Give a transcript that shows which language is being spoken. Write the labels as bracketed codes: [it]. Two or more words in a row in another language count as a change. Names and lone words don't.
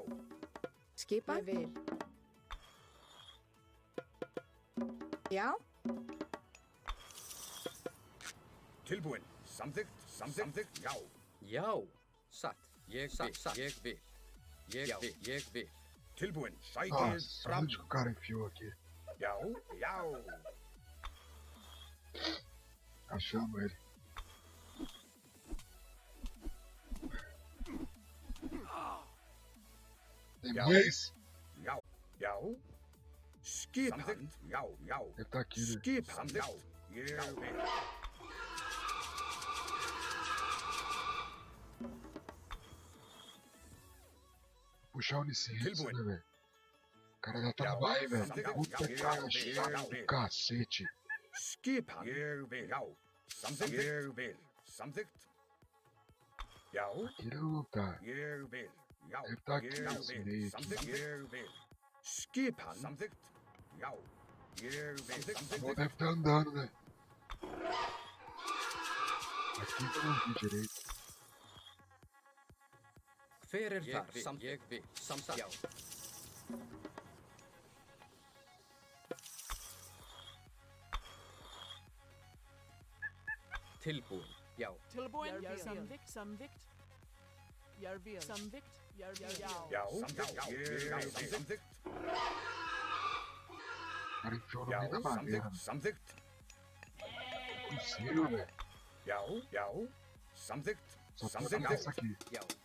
[is] Skipan? Ég vil. Já? Tilbúin. Samþykkt. Samþykkt. Já. Já. Satt. Ég vil. Ég vil. Ég vil. Tilbúin. Sækið [pt] Nossa, [is] fram. [pt] onde que o cara enfiou aqui? [is] Já. Já. [pt] Achamos ele. Tem [is] Já. [pt] mais? [is] Já. Já. Skipan. Já. Já. [pt] Deve tá aqui, né? [is] Skipan. Já. Ég vil. [pt] Puxar o Onisciência, [is] Tilbúin. [pt] né, velho? O cara já tá [is] Já. [pt] no bairro, velho. [is] Já. [pt] Puta [is] Já. [pt] cara [is] Já. [pt] chato [is] Já. [pt] do cacete. [is] Skipan. Ég vil. Já. Samþykkt. Ég vil. Samþykkt. Já. [pt] Aqui ele não tá. [is] Ég vil. Já. [pt] Deve tá aqui [is] Ég [pt] nesse [is] vil. [pt] meio aqui. [is] Samþykkt. Ég vil. Skipan. Samþykkt. Já. Ég vil. [pt] Não [is] Samþykkt. [pt] deve tá andando, né? Aqui que eu não vi direito. [is] Hver er þar? Ég vil. Samþykkt. Já. Tilbúin. Já. Tilbúin. Jörvíl. Samþykkt. Samþykkt. Jörvíl. Samþykkt. Jörvíl. Já, samþykkt. Ég vil. Samþykkt. [pt] Cara, enfiou no [is] Já, [pt] meio da madeira. [is] samþykkt. Samþykkt. [pt] Impossível, velho. [is] Já, já. Samþykkt. [pt] Só precisa [is] Samþykkt. [pt] dessa aqui. [is] Já.